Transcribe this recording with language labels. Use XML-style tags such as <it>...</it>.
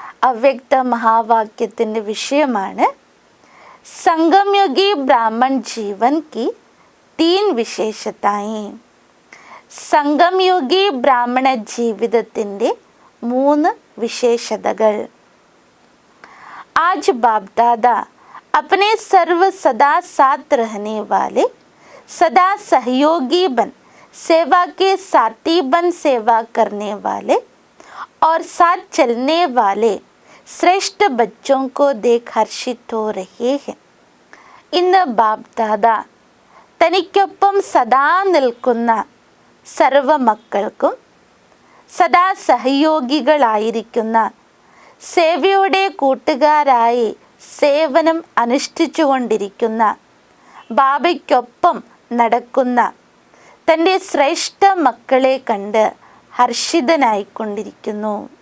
<ml>അവ്യക്ത മഹാവാക്യത്തിൻ്റെ വിഷയമാണ് സംഗമയുഗി</ml> <hi>ബ്രാഹ്മൺ ജീവൻ की 3 വിശേഷതാएं.</hi> <ml>സംഗമയുഗി ബ്രാഹ്മണ ജീവിതത്തിൻ്റെ 3 വിശേഷതകൾ.</ml> <hi>आज बाप दादा अपने सर्व सदा साथ रहने वाले, सदा सहयोगी बन, सेवा के साथी बन सेवा करने वाले और साथ चलने वाले श्रेष्ठ बच्चों को देख हर्षित हो रहे हैं.</hi> <ml>ഇന്ന് ബാപ് ദാദ തനിക്കൊപ്പം സദാ നിൽക്കുന്ന സർവ മക്കൾക്കും സദാ സഹയോഗികളായിരിക്കുന്ന സേവയുടെ കൂട്ടുകാരായി സേവനം അനുഷ്ഠിച്ചുകൊണ്ടിരിക്കുന്ന ബാബയ്ക്കൊപ്പം നടക്കുന്ന തൻ്റെ ശ്രേഷ്ഠ മക്കളെ കണ്ട് ഹർഷിതനായിക്കൊണ്ടിരിക്കുന്നു.</ml>